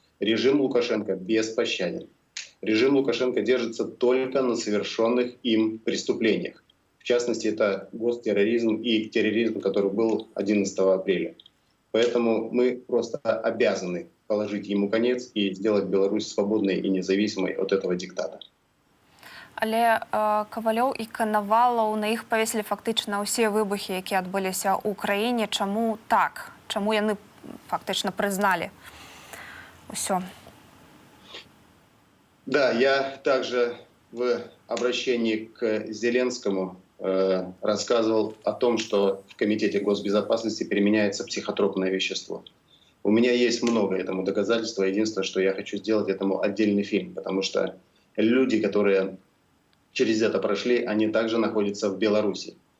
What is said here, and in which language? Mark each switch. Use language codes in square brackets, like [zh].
[ru] Режим Лукашенко беспощаден. Режим Лукашенко держится только на совершенных им преступлениях. В частности, это гостерроризм и терроризм, который был 11 апреля. Поэтому мы просто обязаны положить ему конец и сделать Беларусь свободной и независимой от этого диктата. [be] Але Кавалёў і Канавалаў, на іх павесілі фактычна ўсе выбухі, якія адбыліся ў краіне. Чаму так? Чаму яны фактычна прызналі ўсё? [ru] Да, я также в обращении к Зеленскому рассказывал о том, что в Комитете госбезопасности применяется психотропное вещество. У меня есть много этому доказательства. Единственное, что я хочу сделать этому отдельный фильм, потому что люди, которые через это прошли, они также находятся в Беларуси.